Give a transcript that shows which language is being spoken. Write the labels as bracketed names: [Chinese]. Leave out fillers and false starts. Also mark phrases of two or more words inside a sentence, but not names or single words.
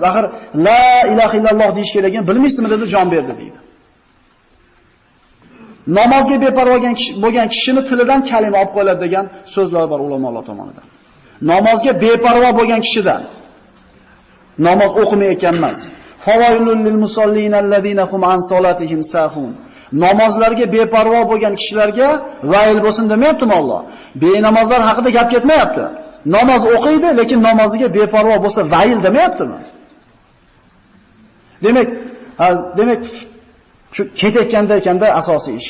[Uzbek] Axir [Arabic] لا إله إلا الله [Uzbek] deyish kerakligini bilmaysizmi dedi, jon berdi deydi. Namozga beparvo bo'lgan kishining tilidan kalima olib qo'yiladi degan so'zlar bor ulamolar tomonidan. Namozga beparvo bo'lgan kishidan namoz o'qimayotgan emas. [Arabic] فويل للمصلين الذين هم عن صلاتهم ساهون. [Uzbek] Namozlarga beparvo bo'lgan kishilarga vayl bo'lsin demayaptimi Alloh? Benamozlar haqida gap ketmayapti. Namoz o'qiydi, lekin namoziga beparvo bo'lsa vayl demayaptimi? Demak, shu ketayotganda ekanda asosiy ish.